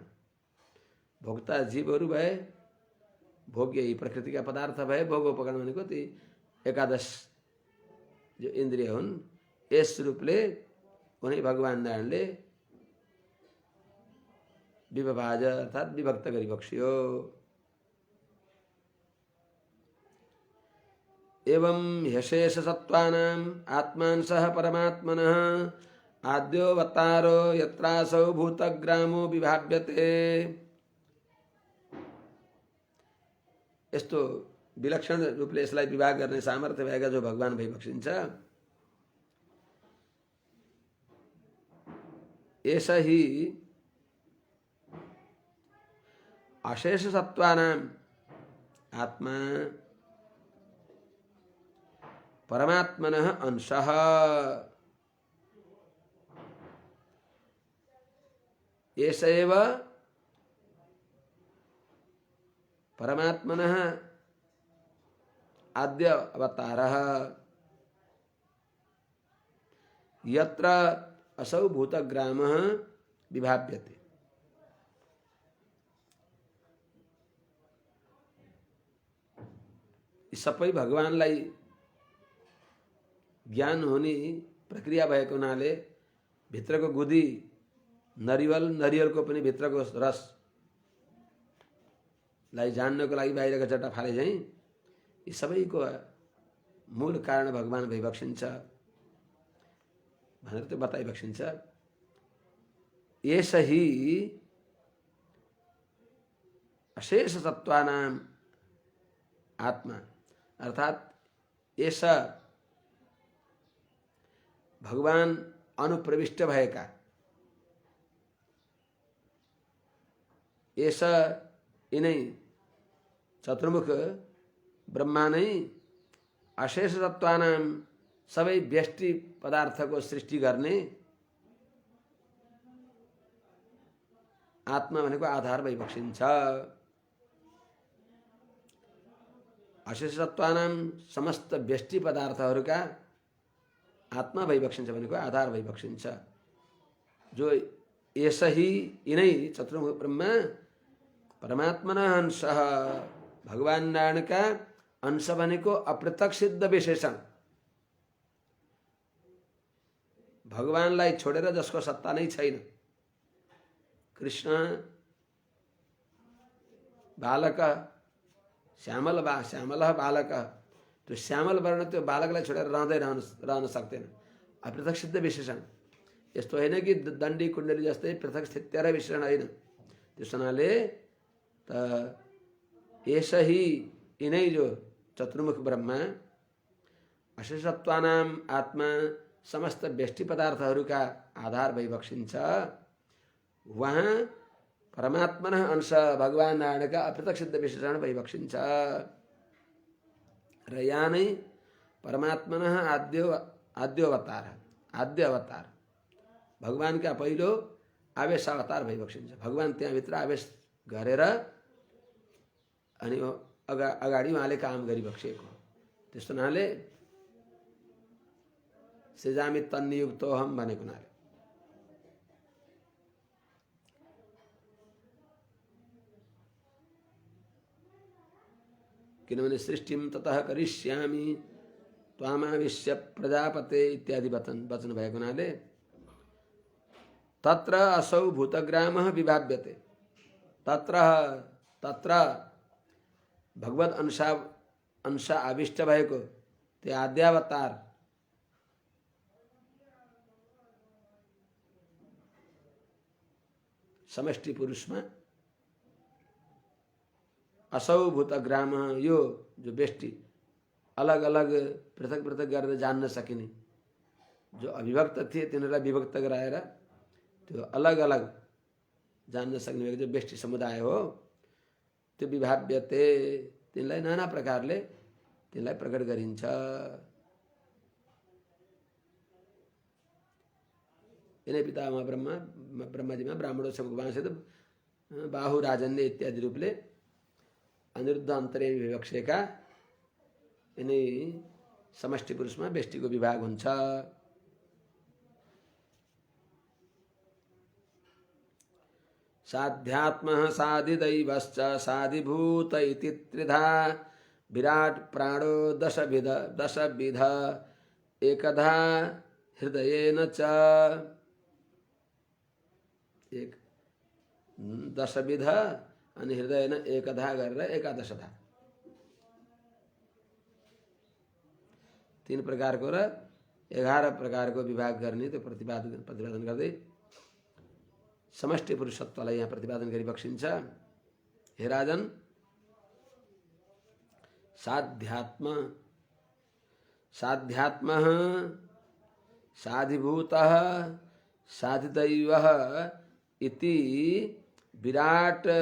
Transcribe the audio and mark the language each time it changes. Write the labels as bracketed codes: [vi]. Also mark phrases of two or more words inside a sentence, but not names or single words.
[ne] भोक्ता जीवहरू भए, भोग्य यी प्रकृतिका पदार्थ भए, भोगोपकरण भनेको ती एकादश जो इन्द्रिय हुन्, यस रूपले उनी भगवान नारायणले विभाज अर्थात् विभक्त गरी बक्सियो। [sa] एवं ह्यशेष सत्त्वानां आत्मांशः परमात्मनः आद्योऽवतारो यत्रासौ भूतग्रामो विभाव्यते। [ne] यस्तो विलक्षण रूपले यसलाई विभाग गर्ने सामर्थ्य भएका जो भगवान भइबक्सिन्छ, [sa] एष हि अशेष सत्त्वानां आत्मा परमात्मनः अंशः। एष एव परमात्मनः आद्य अवतारः यत्र असौ भूतग्रामः विभाव्यते। [ne] सबै भगवानलाई ज्ञान हुने प्रक्रिया भएको हुनाले भित्रको गुदी नरिवलको पनि भित्रको रसलाई जान्नको लागि बाहिरको जटा फाले झैँ यी सबैको मूल कारण भगवान भइबक्सिन्छ भनेर त्यो बताइबक्सिन्छ। [sa] एष हि अशेष सत्त्वानां आत्मा अर्थात् एष [ne] भगवान अनुप्रविष्ट भएका, एष यिनै चतुर्मुख ब्रह्मा नै [sa] अशेष सत्त्वानां [ne] सबै व्यष्टि पदार्थको सृष्टि गर्ने आत्मा भनेको आधार भइबक्सिन्छ। [sa] अशेष सत्त्वानां [ne] समस्त व्यष्टि पदार्थहरूका आत्मा भइबक्सिन्छ भनेको आधार भइबक्सिन्छ। जो [sa] एष हि [ne] यिनै चतुर्मुख ब्रह्मा [sa] परमात्मनः अंशः, [ne] भगवान नारायणका अंश भनेको अप्रत्यक्ष सिद्ध विशेषण। भगवानलाई छोडेर जसको सत्ता नै छैन, कृष्ण बालक श्यामल बालक, त्यो श्यामल वर्ण त्यो बालकलाई छोडेर रहन सक्दैन। अप्रत्यक्ष सिद्ध विशेषण। यस्तो होइन कि दण्डी कुण्डली जस्तै पृथक स्थित्यार विशेषण होइन। त्यस हुनाले त [sa] एष हि [ne] यिनै जो चतुर्मुख ब्रह्मा [sa] अशेषत्वानां आत्मा [ne] समस्त व्यष्टि पदार्थहरूका आधार भइबक्सिन्छ। वहाँ परमात्मनः अंश भगवान नारायणका अप्रत्यक्ष सिद्ध विशेषण भइबक्सिन्छ र यहाँ नै [sa] परमात्मनः आद्य अवतार [ne] भगवानका पहिलो आवेश अवतार भइबक्सिन्छ। भगवान त्यहाँभित्र आवेश गरेर अनि अगाडि उहाँले काम गरिबक्सिएको। त्यस्तो हुनाले [sa] सृजामि तन्नियुक्तोऽहम् [ne] भनेको हुनाले किनभने [sa] सृष्टिं ततः करिष्यामि त्वामाविश्य प्रजापते [ne] इत्यादि वचन भएको हुनाले [sa] तत्र असौ भूतग्रामः विभाव्यते। [ne] तत्र भगवत अंश आविष्ट भएको त्यो आद्यावतार समष्टि पुरुषमा [sa] असौ भूतग्राम, [ne] यो जो व्यष्टि अलग अलग पृथक पृथक गरेर जान्न सकिने, जो अविभक्त थिए तिनीहरूलाई विभक्त गराएर त्यो अलग अलग जान्न सक्ने जो व्यष्टि समुदाय हो, त्यो विभाव्यते, तिनलाई नाना प्रकारले तिनलाई प्रकट गरिन्छ। यिनै पितामह ब्रह्माजीमा [hi] ब्राह्मणों से [ne] भगवानसित बाहु राजन्य इत्यादि रूपले अनिरुद्ध अन्तरे विवक्षेका यिनै समष्टि पुरुषमा व्यष्टिको विभाग हुन्छ। [sa] साध्यात्मः साधिदैवश्च साधिभूत इति त्रिधा विराट प्राणो दशविध एकधा हृदयेन च। [ne] एक दशविध अनि [sa] हृदयेन एकधा [ne] गरेर एकादशधा, तीन प्रकारको र 11 प्रकारको विभाग गर्ने त्यो प्रतिपादन गर्दै समष्टि पुरुषत्वलाई यहाँ प्रतिपादन गरी बक्सिन्छ। [sa] हे राजन, साध्यात्म साध्यात्मः साधिभूतः साधिदैवः इति विराट